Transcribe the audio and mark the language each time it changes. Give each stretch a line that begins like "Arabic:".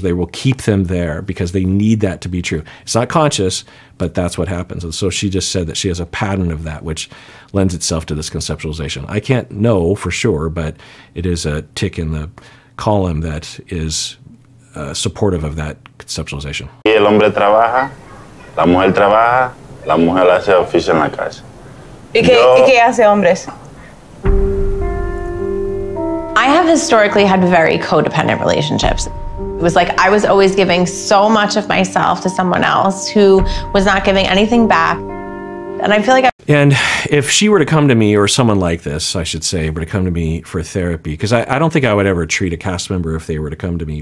English: They will keep them there because they need that to be true. It's not conscious, but that's what happens. And so she just said that she has a pattern of that, which lends itself to this conceptualization. I can't know for sure, but it is a tick in the column that is supportive of that conceptualization.
Spanish: Y el hombre trabaja, la mujer trabaja, la mujer hace oficio en la casa. ¿Y qué hace hombres?
English: I have historically had very codependent relationships. It was like I was always giving so much of myself to someone else who was not giving anything back. And I feel like And if she were to come to me, or someone like this, I should say, were to come to me for therapy, because I don't think I would ever treat a cast member if they were to come to me.